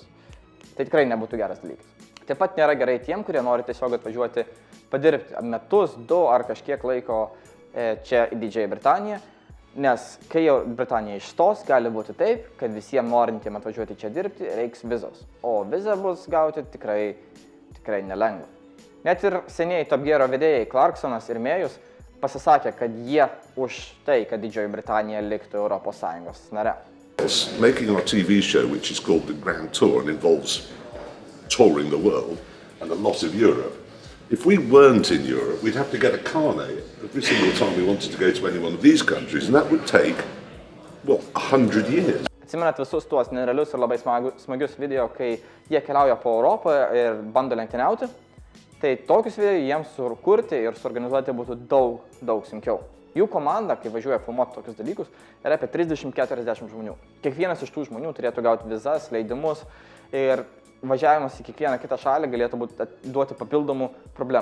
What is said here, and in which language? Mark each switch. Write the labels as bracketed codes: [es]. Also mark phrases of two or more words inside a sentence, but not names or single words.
[lt] Tai tikrai nebūtų geras dalykas. Taip pat nėra gerai tiem, kurie nori tiesiog atvažiuoti padirbti metus, 2 ar kažkiek laiko čia į Didžiąją Britaniją, nes kai jau Britanija išstos, gali būti taip, kad visiems norintiems atvažiuoti čia dirbti reiks vizos. O vizą bus gauti tikrai nelengva. Net ir seniai Top Gear vedėjai Clarksonas ir Mėjus pasisakė, kad jie už tai, kad Didžioji Britanija liktų ES nare. [en] Making our TV show, which is called The Grand Tour and involves touring the world and a lot of Europe. If we weren't in Europe, we'd have to get a carnet every single time we wanted to go to any one of these countries, and that would take, 100 years. [lt] Atsimenat visus tuos nerealius ir labai smagius video, kai jie keliauja po Europą ir bando lenktyniauti? Tai tokius video jiems sukurti ir suorganizuoti būtų daug sunkiau. Jų komanda, kai važiuoja filmuoti tokius dalykus, yra apie 30-40 žmonių. Kiekvienas iš tų žmonių turėtų gauti vizas, leidimus ir važiavimas į kiekvieną kitą šalį galėtų duoti papildomų problemų.